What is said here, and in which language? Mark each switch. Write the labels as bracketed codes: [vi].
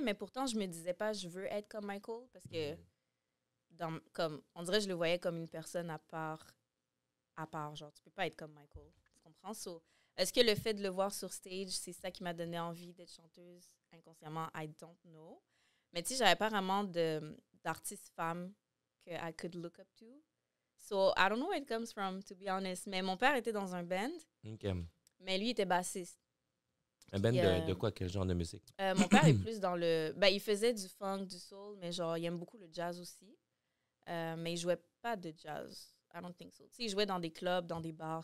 [fr] Mais pourtant, je me disais pas, je veux être comme Michael. Parce que, comme, on dirait que je le voyais comme une personne à part. Genre, tu peux pas être comme Michael. Tu comprends? So, est-ce que le fait de le voir sur stage, c'est ça qui m'a donné envie d'être chanteuse inconsciemment? [en] I don't know. [fr] Mais tu sais, j'avais pas vraiment d'artiste femme que [en] I could look up to. So, I don't know where it comes from, to be honest. [fr] Mais mon père était dans un band, OK. mais lui était bassiste. Un band Puis, de quoi? Quel genre de musique? Mon père est plus dans le... Ben, il faisait du funk, du soul, mais genre, il aime beaucoup le jazz aussi. Mais ils jouaient pas de jazz. [en] I don't think so. [fr] Tu sais, ils jouaient dans des clubs, dans des bars.